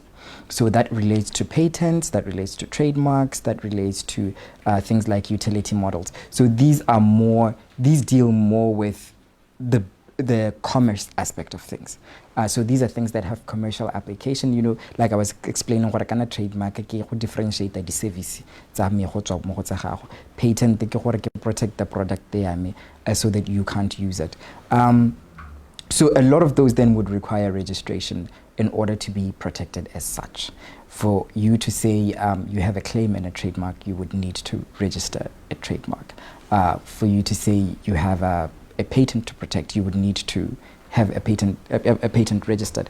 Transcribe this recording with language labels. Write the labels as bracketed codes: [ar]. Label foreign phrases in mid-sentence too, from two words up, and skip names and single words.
[en] So that relates to patents, that relates to trademarks, that relates to things like utility models. So these deal more with the commerce aspect of things. So these are things that have commercial application, like I was explaining what I can trademark [tn] ke go [en] differentiate the service [tn] tsa me go tswa mo go tsa gago. [en] Patent [tn] ke gore ke [en] protect the product there me so that you can't use it. So a lot of those then would require registration in order to be protected as such. For you to say you have a claim and a trademark, you would need to register a trademark. For you to say you have a patent to protect, you would need to have a patent registered.